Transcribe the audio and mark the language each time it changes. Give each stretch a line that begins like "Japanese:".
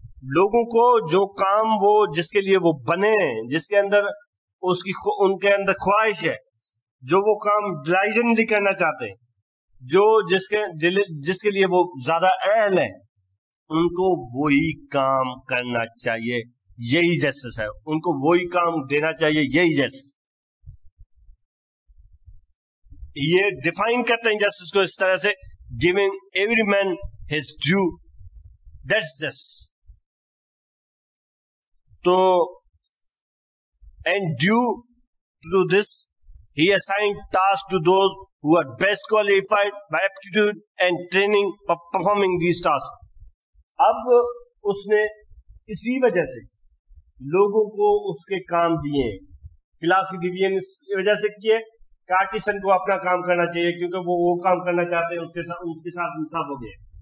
Urdu: لوگوں کو جو کام وہ جس کے لیے وہ بنے، جس کے اندر ان کے اندر خواہش ہے، جو وہ کام ڈیلائجنٹلی کرنا چاہتے ہیں، جو جس کے لیے وہ زیادہ اہل ہیں، ان کو وہی کام کرنا چاہیے. یہی جسٹس ہے، ان کو وہی کام دینا چاہیے. یہی جسٹس یہ ڈیفائن کرتے ہیں جسٹس کو اس طرح سے،
English: giving every man his due. That's justice. تو and due to this he assigned tasks to those who are best qualified by aptitude and training for performing these tasks.
Urdu: اب اس نے اسی وجہ سے لوگوں کو اس کے کام دیے. کلاس کی ڈویژن اس وجہ سے کیے کہ آرٹیسن کو اپنا کام کرنا چاہیے کیونکہ وہ کام کرنا چاہتے ہیں، اس کے ساتھ انصاف ہو گیا.